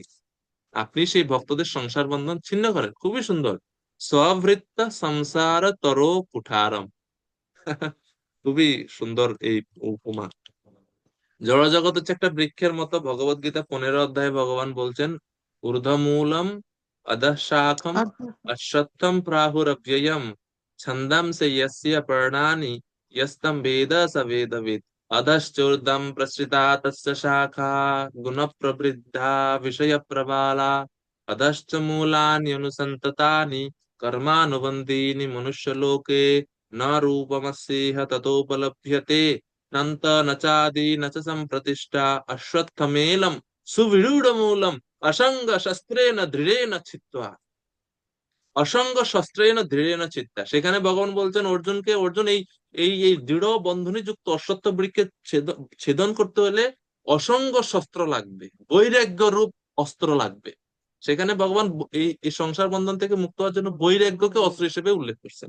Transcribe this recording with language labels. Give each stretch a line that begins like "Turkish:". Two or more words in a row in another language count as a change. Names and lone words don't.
Bangla: আপনি সেই ভক্তদের সংসার বন্ধন ছিন্ন করেন। খুবই সুন্দর।
Sanskrit: স্বভৃত্ত সংসার তরো কুঠারম।
Bangla: খুবই সুন্দর এই উপমা। জড়জগৎ হচ্ছে একটা বৃক্ষের মতো। ভগবত গীতা 15 অধ্যায়ে ভগবান বলছেন,
Sanskrit: ঊর্ধ্বমূলম অধঃ শাখম অশ্বত্থম প্রাহুরব্যয়ম ছন্দাংসি ইয়স্য পর্ণানি ইয়স্তম বেদ স বেদবিদ অধশ্চূর্ধ্বম প্রসৃতা তস্য শাখা গুণ প্রবৃদ্ধা বিষয় প্রবালা অধশ্চ মূলানি অনুসন্ততানি কর্মানুবন্ধীনি মনুষ্যলোকে ন রূপমস্যেহ ততোপলভ্যতে नंत न चादि न च संप्रतिष्ठा अश्वत्थमेलम सुविरूढ़मूलम असंग शस्त्रेण दृढ़ेन छित्त्वा। অসঙ্গ শস্ত্রেণ দৃঢ়েন চিত্তা,
Bangla: সেখানে ভগবান বলছেন অর্জুনকে, অর্জুন এই এই এই দৃঢ় বন্ধনী যুক্ত অশ্বত্থ বৃক্ষে ছেদন করতে হলে অসঙ্গ শস্ত্র লাগবে, বৈরাগ্য রূপ অস্ত্র লাগবে। সেখানে ভগবান এই সংসার বন্ধন থেকে মুক্ত হওয়ার জন্য বৈরাগ্যকে অস্ত্র হিসেবে উল্লেখ করছেন।